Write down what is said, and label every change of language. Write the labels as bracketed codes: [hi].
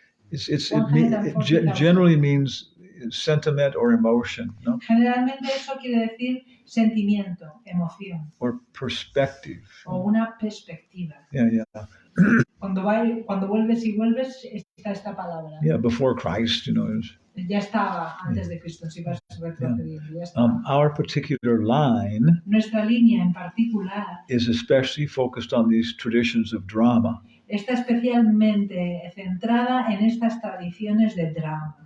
[en] It generally means sentiment or emotion, no? [es] Generalmente eso quiere decir sentimiento, emoción. [en] Or perspective. [es] O una perspectiva. Yeah. Cuando vuelves y vuelves está esta palabra. [en] Yeah, before Christ, [es] Ya estaba antes de Cristo, si vas retrocediendo. Ya estaba. [en] Our particular line [es] Nuestra línea en particular [en] is especially focused on these traditions of drama. [es] Está especialmente centrada en estas tradiciones de drama.